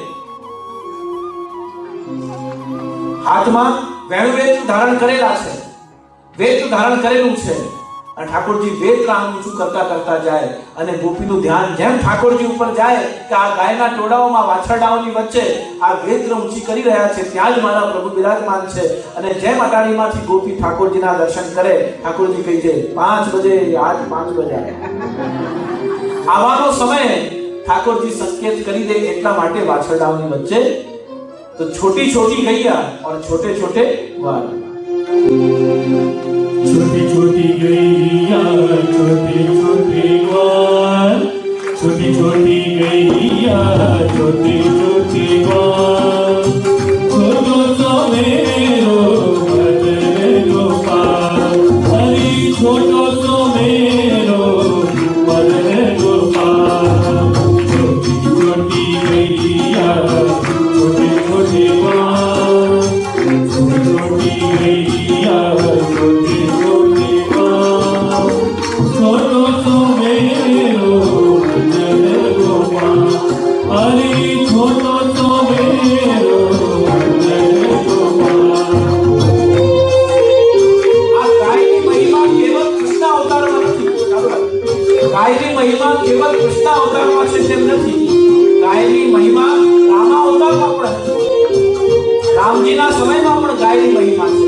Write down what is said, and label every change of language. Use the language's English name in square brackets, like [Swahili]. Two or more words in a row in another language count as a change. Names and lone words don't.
[Gujarati] હાથમાં વેણુવેદ ધારણ કરેલા છે, વેદ ધારણ કરેલું છે, અને ઠાકોરજી વેદ કામ ઊંચું કરતા કરતા જાય અને ગોપીનું ધ્યાન જેમ ઠાકોરજી ઉપર જાય કે આ ગાયના ટોળાઓમાં વાછરડાઓની વચ્ચે આ વેદ ઊંચી કરી રહ્યા છે, ત્યાં જ મારા પ્રભુ બિરાજમાન છે. અને જેમ અટારીમાંથી ગોપી ઠાકોરજીના દર્શન કરે, ઠાકોરજી કહી દે 5 બજે, આજ 5 બજે આવવાનો સમય. ઠાકોરજી સંકેત કરી દે એટલા માટે વાછરડાઓની વચ્ચે [Hindi] तो छोटी छोटी गैया और छोटे छोटे ग्वाल. छोटी छोटी गैया छोटे छोटे ग्वाल, छोटी छोटी गैया छोटे छोटे ग्वाल, छोटो सो मेरो भजन गोपाल, हरि छोटो सो मेरो भजन गोपाल. छोटी छोटी गैया छोटे छोटे ग्वाल, छोटी गैया छोटे छोटे ग्वाल, छोटो सो मेरो भजन गोपाल, हरि छोटो सो मेरो भजन गोपाल. [Gujarati] આ ગાયની મહિમા કેવલ કૃષ્ણ અવતારમાં નથી. ગાયની મહિમા કેવલ કૃષ્ણ અવતારમાં છે તેમ નથી. ગાયની મહિમા રામા અવતારમાં પણ છે. રામજીના સમયમાં પણ ગાયની મહિમા છે.